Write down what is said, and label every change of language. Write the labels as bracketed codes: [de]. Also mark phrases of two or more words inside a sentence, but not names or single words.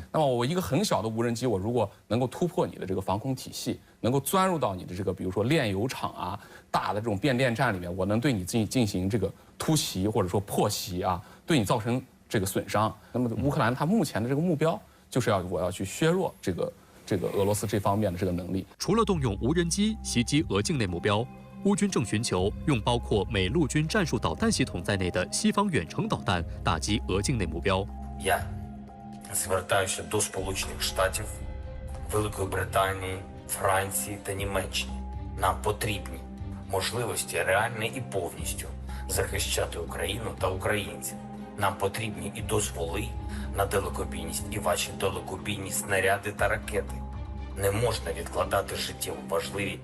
[zh] 那么我一个很小的无人机，我如果能够突破你的这个防空体系，能够钻入到你的这个比如说炼油厂大的这种变电站里面，我能对你进行这个突袭或者说破袭对你造成这个损伤。那么乌克兰它目前的这个目标就是我要去削弱这个俄罗斯这方面的这个能力。除了动用无人机袭击俄境内目标，乌军正寻求用包括美陆军战术导弹系统在内的西方远程导弹打击俄境内目标。 [uk] Я звертаюся до Сполучених Штатів, Великої Британії, Франції та Німеччини. Нам потрібні можливості реально і повністю захищати Україну та українців. Нам потрібні і дозволи на далекобійність, і ваші далекобійні снаряди та ракети. Не можна відкладати життєво важливі.